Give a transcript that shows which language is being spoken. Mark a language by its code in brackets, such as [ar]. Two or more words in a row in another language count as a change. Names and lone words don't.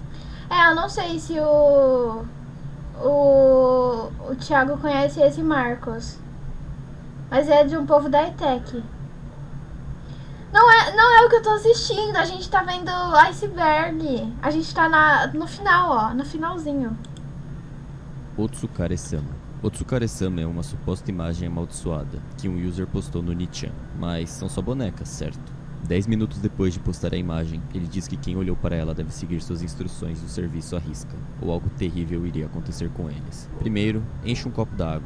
[pt] Eu não sei se o Thiago conhece esse Marcos. Mas é de um povo da ETEC. Não é o que eu tô assistindo. A gente tá vendo Iceberg. A gente tá no final, ó. No finalzinho. Otsukare-sama. Otsukare-sama é uma suposta imagem amaldiçoada que um user postou no Nichan. Mas são só bonecas, certo? 10 minutos depois de postar a imagem, ele diz que quem olhou para ela deve seguir suas instruções e o serviço à risca, ou algo terrível iria acontecer com eles. Primeiro, enche um copo d'água.